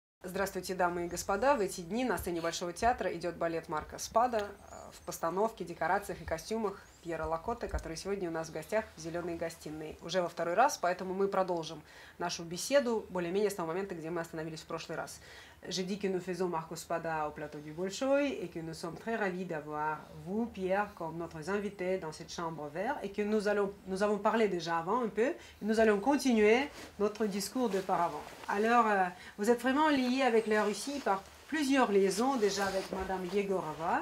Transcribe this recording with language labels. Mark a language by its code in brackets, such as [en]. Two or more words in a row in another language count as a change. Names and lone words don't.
[ru] Здравствуйте, дамы и господа. В эти дни на сцене Большого театра идет балет Марка Спада в постановке, декорациях и костюмах Пьера Лакоты, который сегодня у нас в гостях в «Зеленой гостиной». Уже во второй раз, поэтому мы продолжим нашу беседу более-менее с того момента, где мы остановились в прошлый раз. [fr] J'ai dit que nous faisons Marco Spada au plateau du Bolchoï et que nous sommes très ravis d'avoir vous, Pierre, comme notre invité dans cette chambre verte et que nous avons parlé déjà avant un peu et nous allons continuer notre discours de par avant. Alors, vous êtes vraiment lié avec la Russie par plusieurs liaisons, déjà avec Madame Yegorova.